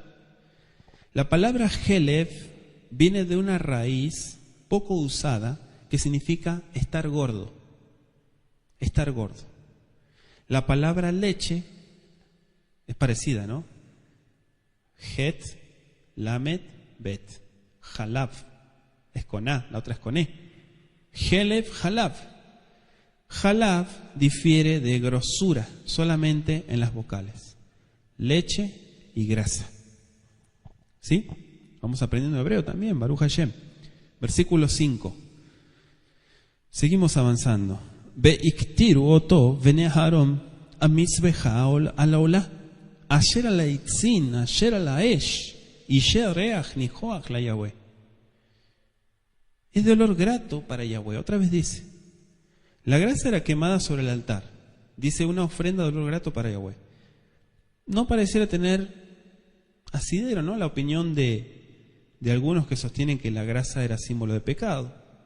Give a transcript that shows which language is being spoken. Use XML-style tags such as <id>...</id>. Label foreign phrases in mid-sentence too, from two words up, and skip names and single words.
<es>La palabra helef viene de una raíz poco usada que significa estar gordo. Estar gordo. La palabra leche es parecida, ¿no?</es> <he>חית, למד, בית.</he> <es>Halab es con A, la otra es con E.</es> <he>חלב, חלב.</he> <es>Halab difiere de grosura solamente en las vocales. Leche y grasa. ¿Sí? Vamos aprendiendo hebreo también,</es> <he>ברוך השם.</he> <es>Versículo 5. Seguimos avanzando.</es> <he>והקטירו אתו בני אהרן המזבחה על העלה אשר על העצים אשר על האש אשה ריח ניחח ליהוה.</he> <es>Es de olor grato para Yahweh. Otra vez dice, la grasa era quemada sobre el altar. Dice, una ofrenda de olor grato para Yahweh. No pareciera tener asidero, ¿no?, la opinión de algunos que sostienen que la grasa era símbolo de pecado.</es>